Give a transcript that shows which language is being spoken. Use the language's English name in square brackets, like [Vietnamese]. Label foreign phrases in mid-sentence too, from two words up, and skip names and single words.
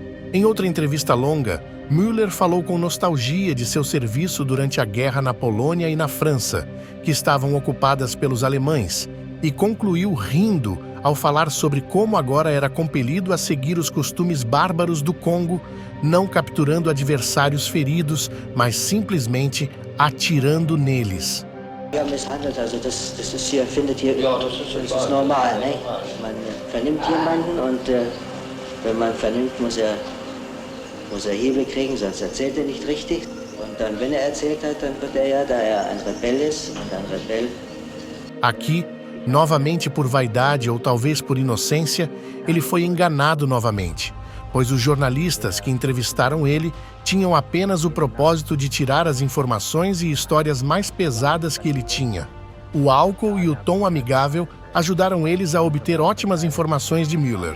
[Portuguese] Em outra entrevista longa, Müller falou com nostalgia de seu serviço durante a guerra na Polônia e na França, que estavam ocupadas pelos alemães, e concluiu rindo ao falar sobre como agora era compelido a seguir os costumes bárbaros do Congo, não capturando adversários feridos, mas simplesmente atirando neles. [German] Ja, misshandelt, also das ist hier, findet hier, ja, das ist normal, ne? Man vernimmt jemanden und wenn man vernimmt, muss er Hebel kriegen, sonst erzählt er nicht richtig. Und dann, wenn er erzählt hat, dann wird er ja, da er ein Rebell ist, und ein Rebell... [Portuguese] Aqui, novamente por vaidade ou talvez por inocência, ele foi enganado novamente, pois os jornalistas que entrevistaram ele tinham apenas o propósito de tirar as informações e histórias mais pesadas que ele tinha. O álcool e o tom amigável ajudaram eles a obter ótimas informações de Müller.